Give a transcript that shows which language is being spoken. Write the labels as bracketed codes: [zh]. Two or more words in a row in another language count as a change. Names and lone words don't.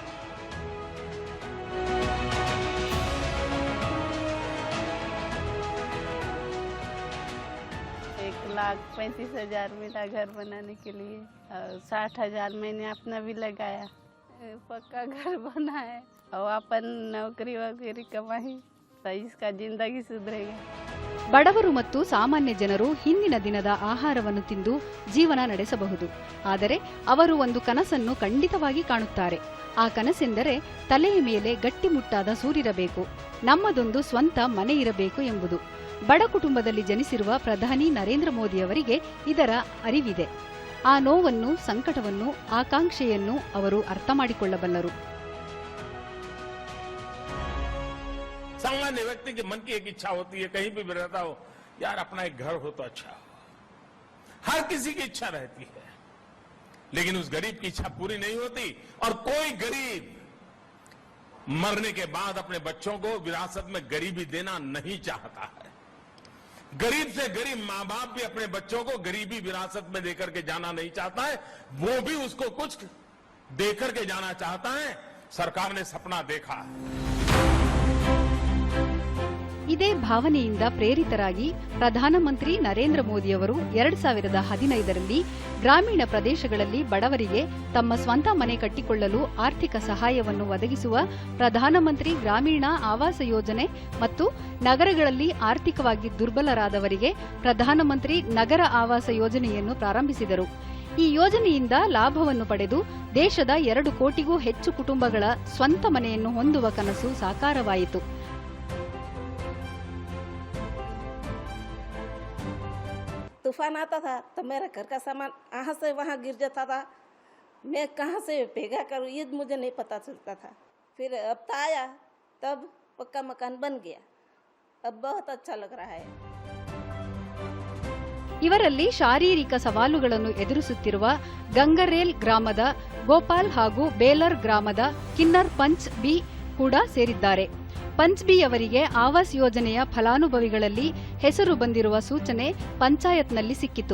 [hi] $1,35,000 मेरा घर बनाने के लिए और 60,000 मैंने अपना भी लगाया. पक्का घर बना है और अपन नौकरी वगैरह कमाई तो इसका जिंदगी सुधरेगा. [kn] ಬಡವರು ಮತ್ತು ಸಾಮಾನ್ಯ ಜನರು ಹಿಂದಿನ ದಿನದ ಆಹಾರವನ್ನು ತಿಂದು ಜೀವನ ನಡೆಸಬಹುದು. ಆದರೆ ಅವರು ಒಂದು ಕನಸನ್ನು ಖಂಡಿತವಾಗಿ ಕಾಣುತ್ತಾರೆ. ಆ ಕನಸೆಂದರೆ ತಲೆಯ ಮೇಲೆ ಗಟ್ಟಿಮುಟ್ಟಾದ ಸೂರಿರಬೇಕು, ನಮ್ಮದೊಂದು ಸ್ವಂತ ಮನೆ ಇರಬೇಕು ಎಂಬುದು. ಬಡ ಕುಟುಂಬದಲ್ಲಿ ಜನಿಸಿರುವ ಪ್ರಧಾನಿ ನರೇಂದ್ರ ಮೋದಿಯವರಿಗೆ ಇದರ ಅರಿವಿದೆ. ಆ ನೋವನ್ನು, ಸಂಕಟವನ್ನು, ಆಕಾಂಕ್ಷೆಯನ್ನು ಅವರು ಅರ್ಥ ಮಾಡಿಕೊಳ್ಳಬಲ್ಲರು. [hi] सामान्य व्यक्ति के मन की एक इच्छा होती है, कहीं भी रहता हो, यार अपना एक घर हो तो अच्छा हो. हर किसी की इच्छा रहती है, लेकिन उस गरीब की इच्छा पूरी नहीं होती. और कोई गरीब मरने के बाद अपने बच्चों को विरासत में गरीबी देना नहीं चाहता है. गरीब से गरीब मां बाप भी अपने बच्चों को गरीबी विरासत में देकर के जाना नहीं चाहता है. वो भी उसको कुछ देकर के जाना चाहता है. सरकार ने सपना देखा है. [kn] ಇದೇ ಭಾವನೆಯಿಂದ ಪ್ರೇರಿತರಾಗಿ ಪ್ರಧಾನಮಂತ್ರಿ ನರೇಂದ್ರ ಮೋದಿಯವರು 2015ರಲ್ಲಿ ಗ್ರಾಮೀಣ ಪ್ರದೇಶಗಳಲ್ಲಿ ಬಡವರಿಗೆ ತಮ್ಮ ಸ್ವಂತ ಮನೆ ಕಟ್ಟಿಕೊಳ್ಳಲು ಆರ್ಥಿಕ ಸಹಾಯವನ್ನು ಒದಗಿಸುವ ಪ್ರಧಾನಮಂತ್ರಿ ಗ್ರಾಮೀಣ ಆವಾಸ ಯೋಜನೆ ಮತ್ತು ನಗರಗಳಲ್ಲಿ ಆರ್ಥಿಕವಾಗಿ ದುರ್ಬಲರಾದವರಿಗೆ ಪ್ರಧಾನಮಂತ್ರಿ ನಗರ ಆವಾಸ ಯೋಜನೆಯನ್ನು ಪ್ರಾರಂಭಿಸಿದರು. ಈ ಯೋಜನೆಯಿಂದ ಲಾಭವನ್ನು ಪಡೆದು ದೇಶದ 2 ಕೋಟಿಗೂ ಹೆಚ್ಚು ಕುಟುಂಬಗಳ ಸ್ವಂತ ಮನೆಯನ್ನು ಹೊಂದುವ ಕನಸು ಸಾಕಾರವಾಯಿತು. [hi] तूफान आता था तो मेरा घर का सामान यहाँ से वहाँ गिर जाता था. मैं कहाँ से भेगा करूँ ये मुझे नहीं पता चलता था. फिर अब तो आया, तब पक्का मकान बन गया. अब बहुत अच्छा लग रहा है. [kn] ಇವರಲ್ಲಿ ಶಾರೀರಿಕ ಸವಾಲುಗಳನ್ನು ಎದುರಿಸುತ್ತಿರುವ ಗಂಗರೇಲ್ ಗ್ರಾಮದ ಗೋಪಾಲ್ ಹಾಗೂ ಬೇಲರ್ ಗ್ರಾಮದ ಕಿನ್ನರ್ ಪಂಚ್ ಬಿ ಕೂಡ ಸೇರಿದ್ದಾರೆ. ಪಂಚ್ ಬಿ ಅವರಿಗೆ ಆವಾಸ್ ಯೋಜನೆಯ ಫಲಾನುಭವಿಗಳಲ್ಲಿ ಹೆಸರು ಬಂದಿರುವ ಸೂಚನೆ ಪಂಚಾಯತ್ನಲ್ಲಿ ಸಿಕ್ಕಿತು.